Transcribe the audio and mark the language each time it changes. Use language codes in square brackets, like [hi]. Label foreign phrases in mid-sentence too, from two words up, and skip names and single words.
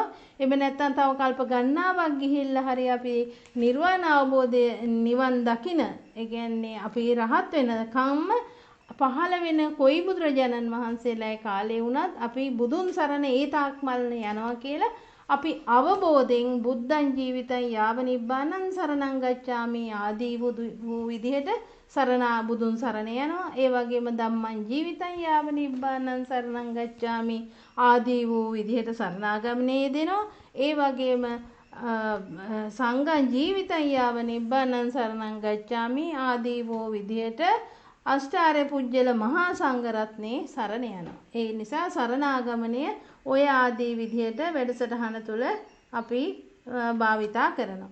[si] එහෙම නැත්නම් තව කල්ප ගණනාවක් ගිහිල්ලා හරි අපි නිර්වාණ අවබෝධය නිවන් දකින ඒ කියන්නේ අපි රහත් වෙනකම්ම පහළ වෙන කොයි බුදුරජාණන් වහන්සේලාගේ කාලේ වුණත් අපි බුදුන් සරණ ඒ තාක්මල් යනවා කියලා අපි අවබෝධයෙන් [pi] බුද්ධං ජීවිතං යාව නිබ්බානං සරණං ගච්ඡාමි [si] ආදී වූ විදිහට බුදුන් සරණ යනවා. ඒ වගේම [pi] ධම්මං ජීවිතං යාව නිබ්බානං සරණං ගච්ඡාමි [si] ආදී වූ විදිහට සරණාගමනේ දෙනවා. ඒ වගේම [pi] සංඝං ජීවිතං යාව නිබ්බානං සරණං ගච්ඡාමි [si] ආදී වූ විදිහට අෂ්ටාර්ය පුජ්‍යල මහා සංඝරත්නයේ සරණ යනවා. ඒ නිසා සරණාගමනය ඔය ආදී විදිහට වැඩසටහන තුළ අපි භාවිතා කරනවා.